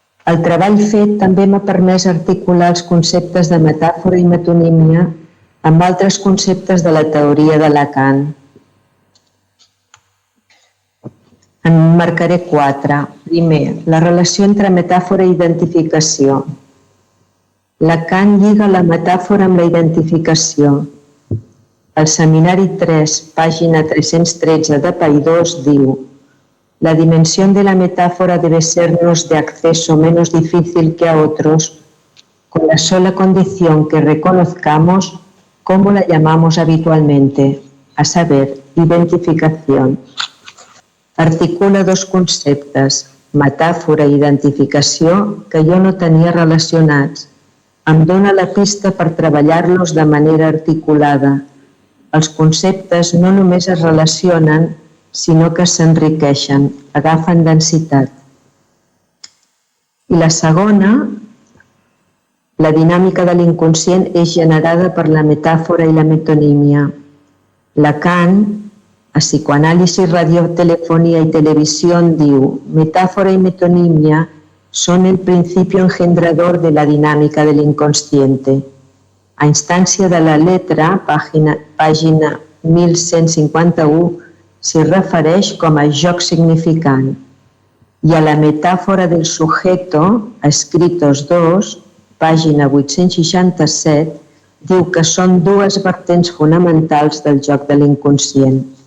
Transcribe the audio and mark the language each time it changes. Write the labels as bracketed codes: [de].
[ca] El treball fet també m'ha permès articular els conceptes de metàfora i metonímia amb altres conceptes de la teoria de Lacan. En marcaré 4. Primer, la relació entre metàfora i identificació. Lacan lliga la metàfora amb la identificació. El seminari 3, pàgina 313 de Paidós, diu: [es] la dimensión de la metáfora debe sernos de acceso menos difícil que a otros, con la sola condición que reconozcamos cómo la llamamos habitualmente, a saber, identificación. [ca] Articula dos conceptes, metàfora i identificació, que jo no tenia relacionats. Em dóna la pista per treballar-los de manera articulada. Els conceptes no només es relacionen, sinó que s'enriqueixen, agafen densitat. I la segona, la dinàmica de l'inconscient és generada per la metàfora i la metonímia. [es] Lacan, a Psicoanálisis, Radiotelefonía y Televisión, [ca] diu: [es] metáfora y metonimia son el principio engendrador de la dinámica del inconsciente. [ca] A instància de la letra, pàgina 1151, s'hi refereix com a joc significant. I a la metàfora del sujeto, a Escritos 2, pàgina 867, diu que són dues vertents fonamentals del joc de l'inconscient.